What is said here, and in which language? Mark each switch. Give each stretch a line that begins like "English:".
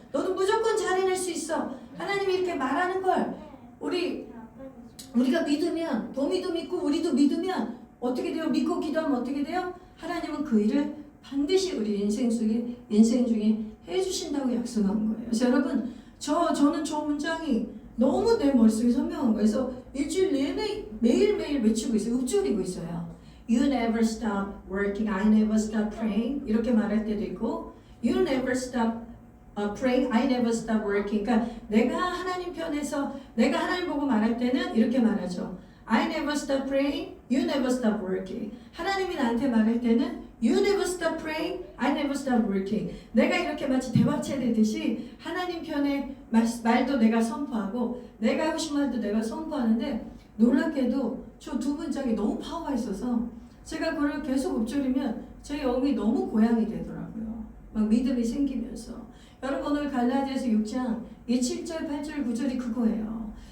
Korean: 너는 무조건 잘 해낼 수 있어. 하나님이 이렇게 말하는 걸 우리가 믿으면, 봄이도 믿고 우리도 믿으면 어떻게 돼요? 믿고 기도하면 어떻게 돼요? 하나님은 그 일을 반드시 우리 인생 중에 해주신다고 약속한 거예요. 그래서 여러분, 저는 저 문장이 너무 내 머릿속에 선명한 거예요. 그래서 일주일 내내 매일매일 외치고 있어요. 읊조리고 있어요.
English: You never stop working, I never stop praying. 이렇게 말할 때도 있고, You never stop praying, I never stop working.
Korean: 그러니까 내가 하나님 편에서, 내가 하나님 보고 말할 때는 이렇게 말하죠.
English: I never stop praying, you never stop working. 하나님이 나한테 말할 때는 You never stop praying, I never stop working.
Korean: 내가 이렇게 마치 대화체 되듯이 하나님 편의 말도 내가 선포하고 내가 하고 싶은 말도 내가 선포하는데, 놀랍게도 저 두 문장이 너무 파워가 있어서 제가 그걸 계속 읊조리면 제 영이 너무 고향이 되더라고요. 막 믿음이 생기면서. 여러분, 오늘 갈라디아서 6장 이 7절, 8절, 9절이 그거예요.